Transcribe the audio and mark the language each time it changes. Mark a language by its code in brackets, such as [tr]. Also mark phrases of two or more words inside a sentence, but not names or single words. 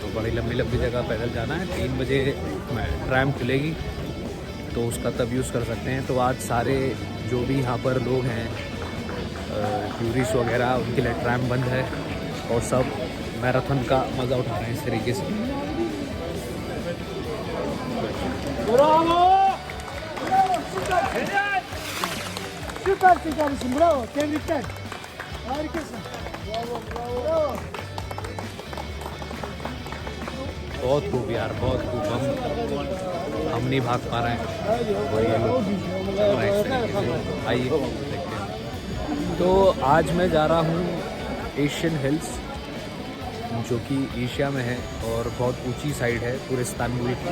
[hi] तो बड़ी लंबी लंबी जगह पैदल जाना है। 3 बजे ट्रैम खुलेगी तो उसका तब यूज़ कर सकते हैं। तो आज सारे जो भी यहाँ पर लोग हैं टूरिस्ट वगैरह, उनके लिए ट्रैम बंद है और सब मैराथन का मज़ा उठा रहे हैं इस तरीके से। [tr] Süpersin kardeşim, bravo, tebrikler. Harikasın. Bravo, bravo. [hi] बहुत खूब यार, बहुत खूब। हम नहीं भाग पा रहे हैं और ये लोग चल रहे हैं इस तरीके से। आइए देखते हैं। तो आज मैं जा रहा हूँ एशियन हिल्स, जो कि एशिया में है और बहुत ऊंची साइड है पूरे इस्तांबुल की।